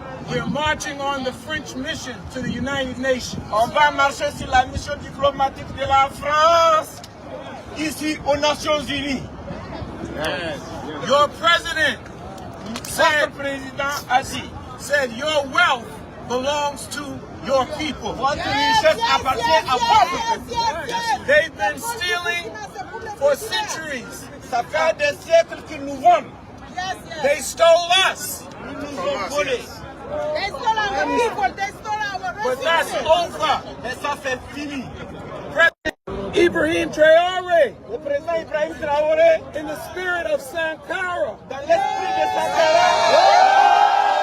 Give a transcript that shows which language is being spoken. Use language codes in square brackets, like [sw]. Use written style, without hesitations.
[en] We are marching on the French mission to the United Nations. [fr] On va marcher sur la mission diplomatique de la France ici aux Nations Unies. [en] Your president, [fr] votre président a dit, [en] said, your wealth belongs to your people. [fr] Votre richesse appartient à votre peuple. [en] They've been stealing for centuries. [fr] Ça fait des siècles qu'ils nous vendent. [en] They stole us. [fr] Ils nous ont volés. [en] They stole our people. They stole our But that's resources. [fr] over. Et ça c'est fini. Ibrahim Traoré, le président Ibrahim Traoré, [en] in the spirit of [fr] Sankara, dans l'esprit de Sankara.